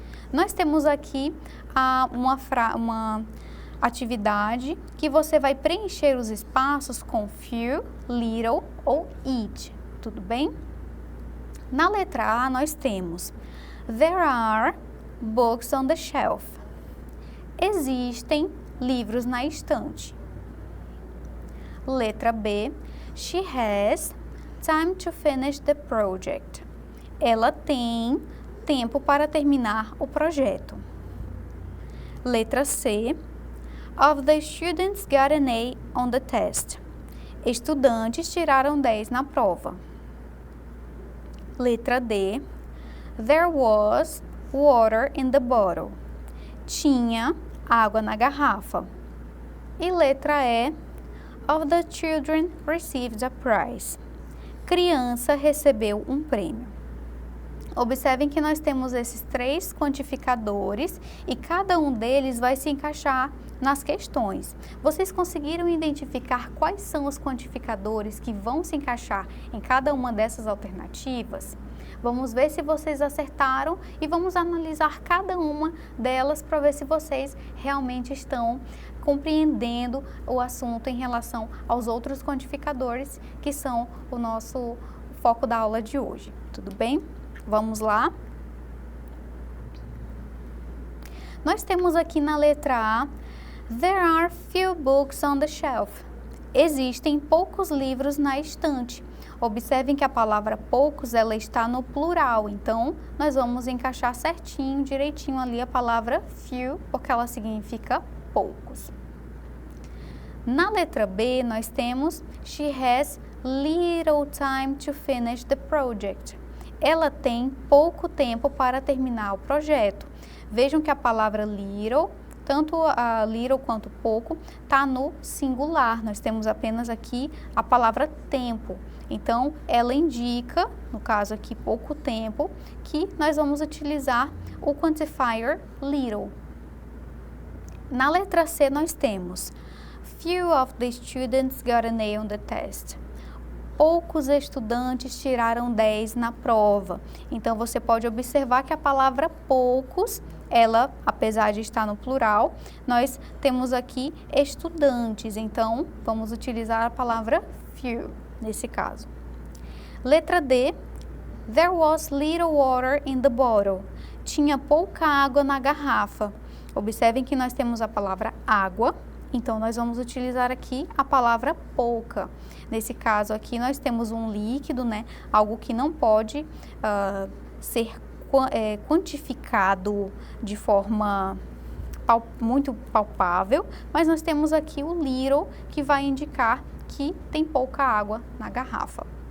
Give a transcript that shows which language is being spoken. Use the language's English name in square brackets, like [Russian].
[Portuguese] Nós temos aqui uma atividade que você vai preencher os espaços com few, little ou each, tudo bem? Na letra A nós temos [English] there are books on the shelf. [Portuguese] Existem livros na estante. Letra B, [English] she has time to finish the project. [Portuguese] Ela tem tempo para terminar o projeto. Letra C, [English] of the students got an A on the test. [Portuguese] Estudantes tiraram 10 na prova. Letra D, [English] there was water in the bottle. [Portuguese] Tinha água na garrafa. E letra E, [English] of the children received a prize. [Portuguese] Criança recebeu um prêmio. Observem que nós temos esses 3 quantificadores e cada um deles vai se encaixar nas questões. Vocês conseguiram identificar quais são os quantificadores que vão se encaixar em cada uma dessas alternativas? Vamos ver se vocês acertaram e vamos analisar cada uma delas para ver se vocês realmente estão compreendendo o assunto em relação aos outros quantificadores que são o nosso foco da aula de hoje. Tudo bem? Vamos lá? Nós temos aqui na letra A, [English] there are few books on the shelf. [Portuguese] Existem poucos livros na estante. Observem que a palavra poucos, ela está no plural, então nós vamos encaixar certinho, direitinho ali a palavra few, porque ela significa poucos. Na letra B, nós temos [English] she has little time to finish the project. [Portuguese] Ela tem pouco tempo para terminar o projeto. Vejam que a palavra little, tanto a little quanto pouco, está no singular. Nós temos apenas aqui a palavra tempo. Então, ela indica, no caso aqui, pouco tempo, que nós vamos utilizar o quantifier little. Na letra C, nós temos [English] few of the students got an A on the test. [Portuguese] Poucos estudantes tiraram 10 na prova. Então, você pode observar que a palavra poucos, ela, apesar de estar no plural, nós temos aqui estudantes. Então, vamos utilizar a palavra few nesse caso. Letra D, [English] there was little water in the bottle. [Portuguese] Tinha pouca água na garrafa. Observem que nós temos a palavra água, então nós vamos utilizar aqui a palavra pouca. Nesse caso aqui nós temos um líquido, né? Algo que não pode ser quantificado de forma muito palpável, mas nós temos aqui o little, que vai indicar que tem pouca água na garrafa.